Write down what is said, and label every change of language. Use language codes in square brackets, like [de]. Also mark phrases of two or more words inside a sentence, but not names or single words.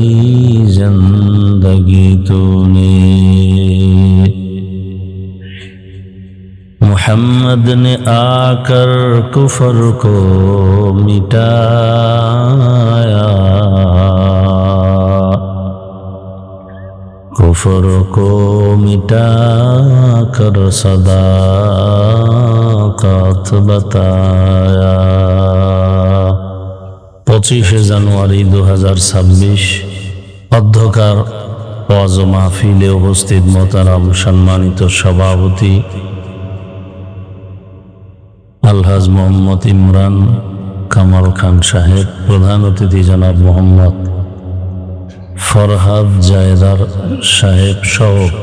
[ur] زندگی تو نے محمد نے آ کر کفر کو مٹایا کفر کو مٹا کر صداقت بتایا [bn] 25 জানুয়ারি 2026 অধ্যকার ওয়াজ মাহফিলে উপস্থিত মোহতারাম সম্মানিত সভাপতি আলহাজ মোহাম্মদ ইমরান কামাল খান সাহেব, প্রধান অতিথি জনাব মোহাম্মদ ফরহাদ জায়দার সাহেব সহ